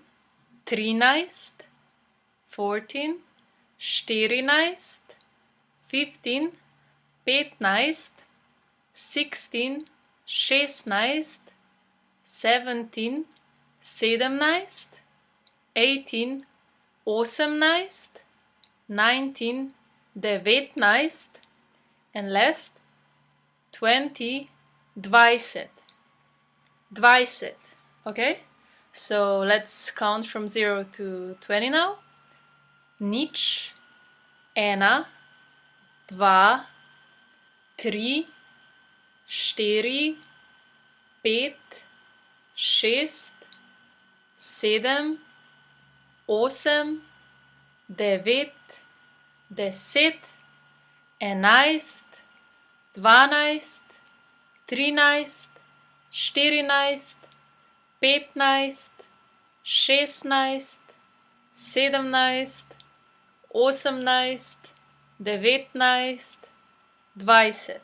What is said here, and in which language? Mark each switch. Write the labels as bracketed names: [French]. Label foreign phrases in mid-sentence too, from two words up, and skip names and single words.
[English] 13, 14, 14, 15, 15, 16, 16, 17, 17, 18, 18, 19, 19, and last 20, 20, 20. Okay? So let's count from 0 to 20 now. [Slovenian] Nič, ena, dva, tri, štiri, pet, šest, sedem, osem, devet, 10, 11, 12, 13, 14, 15, 16, 17, 18, 19, 20.